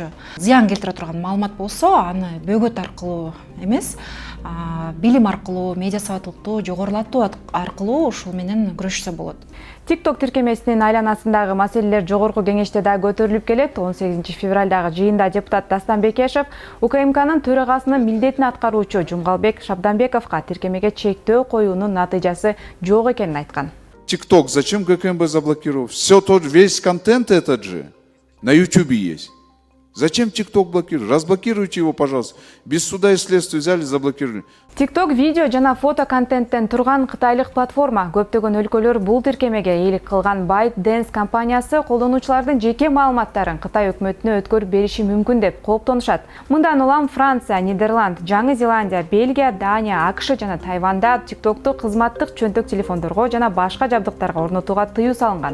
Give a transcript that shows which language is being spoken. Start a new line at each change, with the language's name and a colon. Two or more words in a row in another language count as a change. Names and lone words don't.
Kyrgyz: Зыян келтире турган маалымат болсо, аны бөгөт аркылуу эмес, билим аркылуу, медиа сабаттуулукту жогорулатуу аркылуу ушул менен күрөшсө болот. TikTok тиркемесинин айланасындагы маселелер жогорку кеңеште да көтөрүлүп келет. 18 февралдагы жыйында депутат Дастан Бекешев УКМКнын төрагасынын милдетин аткаруучу Жумгалбек Шабданбековго тиркемеге чектөө коюунун натыйжасы жок экенин айткан.
Russian: TikTok, зачем ГКМБ заблокировал? Весь контент этот же на YouTube есть. Зачем TikTok блокировать? Разблокируйте его, пожалуйста. Без суда и следствия взяли, заблокировали.
Kyrgyz: TikTok видео жана фото контенттен турган кытайлык платформа. Көптөгөн өлкөлөр бул тиркемеге ээлик кылган ByteDance компаниясы колдонуучулардын жеке маалыматтарын Кытай өкмөтүнө өткөрүп бериши мүмкүн деп кооптонушат. Мындан улам Франция, Нидерланд, Жаңы Зеландия, Бельгия, Дания, AQSh жана Тайванда TikToкту кызматтык чөнтөк телефондорго жана башка жабдыктарга орнотууга тыюу салынган.